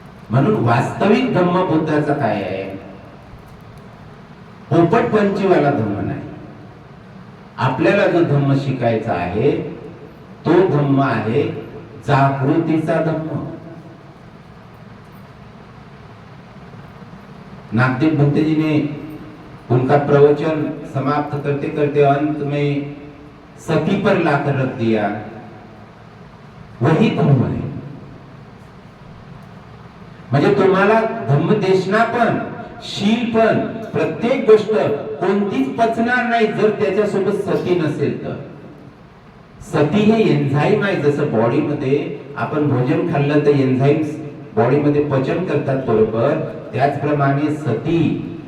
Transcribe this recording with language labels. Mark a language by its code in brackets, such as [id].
[mr] म्हणून वास्तविक धम्म बुद्धाचा काय आहे? पोपटपंचीवाला धम्म नाही। आपल्याला जो धम्म शिकायचा आहे तो धम्म आहे जागृतीचा धम्म। [hi] नागदेव भंते जी ने उनका प्रवचन समाप्त करते करते अंत में सती पर लाकर रख दिया, वही धम्म है। [mr] म्हणजे तुम्हाला धम्मदेशना पण शील पण प्रत्येक गोष्ट कोणतीच पचणार नाही जर त्याच्यासोबत सती नसेल तर। सती हे एन्झाईम आहे, जसं बॉडी मध्ये आपण भोजन खाल्लं तर एन्झाईम्स बॉडी मध्ये पचन करतात बरोबर, त्याचप्रमाणे सती